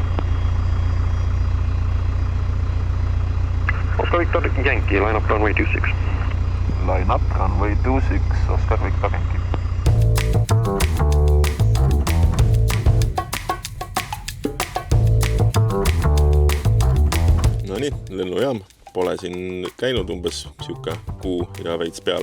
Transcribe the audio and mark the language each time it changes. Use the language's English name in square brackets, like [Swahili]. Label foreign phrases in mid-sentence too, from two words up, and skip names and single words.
[English] Oscar Victor Yankee, line up runway 26. Line up runway 26, Oscar Victor Yankee. [Estonian] No nii, lennujaam. Pole siin käinud umbes siuke kuu ja veits peale.